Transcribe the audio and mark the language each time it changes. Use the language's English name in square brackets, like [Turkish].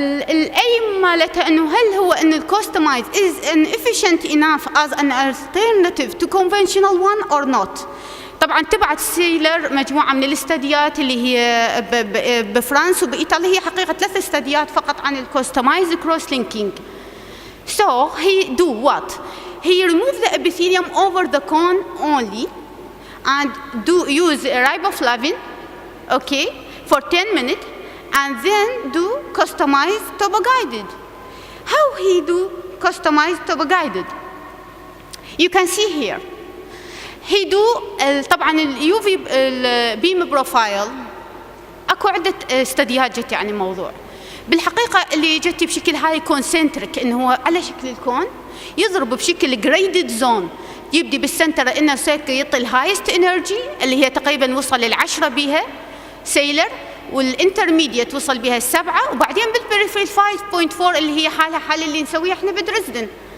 [Arabic] الأيم مالتها إنه هل هو إن الكوستمايز [English] is an efficient enough as an alternative to conventional one or not. [Arabic] طبعا تبعت سيلر مجموعة من الاستديات اللي هي بفرنسا وبإيطاليا، هي حقيقة 3 استديات فقط عن الكوستمايز كروس لينكينج. [English] So he do what? He remove the epithelium over the cone only and do use riboflavin, okay, for 10 minutes, and then do customized topo-guided. How he do customized topo-guided? You can see here. He do [Arabic] طبعا اليوفي البيم بروفايل. اكو عدة استديوهات جت عن الموضوع. بالحقيقة اللي جت بشكل هاي كونسنتريك، انه هو على شكل الكون يضرب بشكل جريدد زون، يبدي بالسنتر انه سيركل يعطي الهايست انرجي اللي هي تقريبا وصل لل10 بها سيلر، والانترميديت وصل بها 7، وبعدين بالبريفري 5.4 اللي هي حالة اللي نسويها احنا بدريسدن.